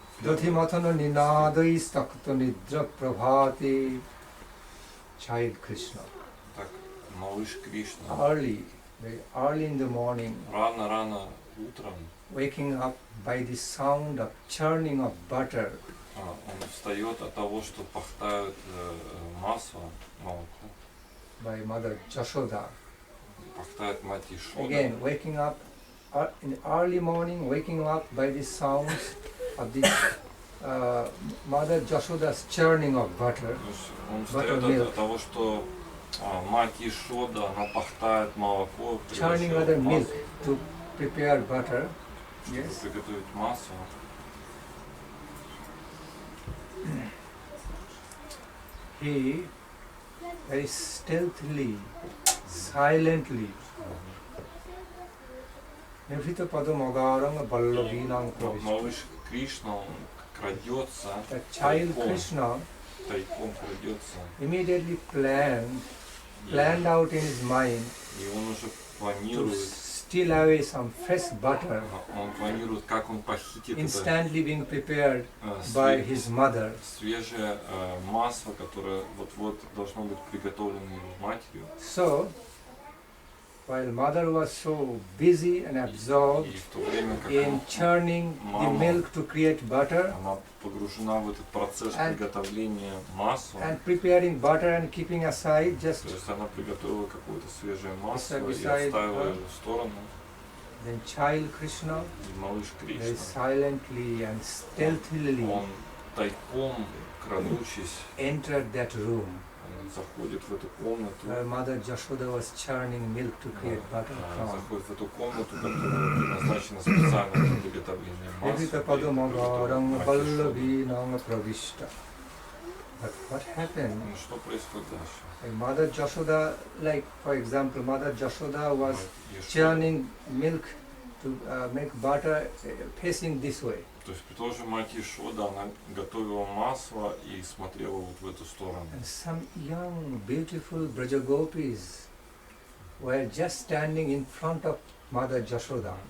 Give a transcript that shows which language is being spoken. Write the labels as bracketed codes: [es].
[sa] Dadhimatana ninadai stakta nidra prabhate. [en] Child Krishna. [ru] Так, малыш Кришна. [en] Early, very early in the morning, [ru] Рано-рано утром [en] waking up by the sound of churning of butter. [ru] он встает от того, что пахтают масло, молоко, [en] By Mother Jashoda. [ru] пахтает мать Ишода. [en] Again, waking up in the early morning, waking up by the sounds of the Mother Jashoda's churning of butter. [ru] То есть он встает от того, что мать Ишода, она пахтает молоко, [en] Churning [ru] превращает [en] other [ru] в [en] milk [ru] масло, [en] to prepare butter. [ru] чтобы [en] Yes. [ru] приготовить масло. [en] He very stealthily, silently, [sa] Nivhrita Padamagaranga Ballavinang Pravishta. [ru] Малыш Кришна, он крадется, [en] The child Krishna [ru] тайком крадется, [en] immediately planned out in his mind [ru] и он уже [en] to [ru] планирует, [en] steal away some fresh butter [ru] он планирует, как он похитит это [en] instantly being prepared by his mother. [ru] свежее масло, которое вот-вот должно быть приготовлено его матерью. [en] So, while mother was so busy and absorbed [ru] И в то время, как [en] in churning the milk to create butter [ru] она погружена в этот процесс приготовления масла, [en] and preparing butter and keeping aside just [ru] то есть она приготовила какое-то свежее масло и [en] Beside [ru] отставила [en] her. [ru] его в сторону. [en] Then child Krishna [ru] И малыш [en] very [ru] Кришна, [en] silently and stealthily [ru] он тайком, крадучись, [en] entered that room [ru] он заходит в эту комнату, [en] where Mother Jashoda was churning milk to create butter from. [ru] заходит в эту комнату, которая предназначена специально для приготовления масла. [en] But what happened? [ru] Ну, что происходит дальше? [en] Like Mother Jashoda, like for example, Mother Jashoda was [ru] Ешода. [en] churning milk to make butter facing this way. [ru] То есть тоже мать Ешода, она готовила масло и смотрела вот в эту сторону. [en] And some young, beautiful Brajagopis were just standing in front of Mother Jashoda.